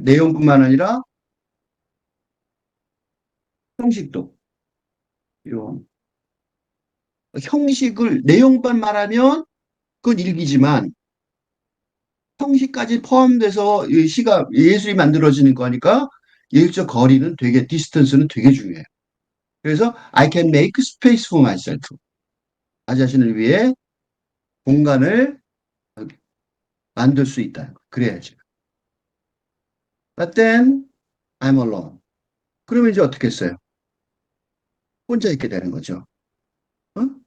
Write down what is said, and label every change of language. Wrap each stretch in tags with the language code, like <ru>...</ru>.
<ko>내용뿐만 아니라 형식도 필요. 형식을 내용만 말하면 그건 일기지만 형식까지 포함돼서 이 시가 예술이 만들어지는 거니까 예술적 거리는 되게 디스턴스는 되게 중요해요. 그래서</ko> <en>I can make space for myself.</en> <ko>나 자신을 위해 공간을 만들 수 있다. 그래야지.</ko> <en>But then I'm alone.</en> <ko>그러면 이제 어떻게 했어요? 혼자 있게 되는 거죠. 어?</ko>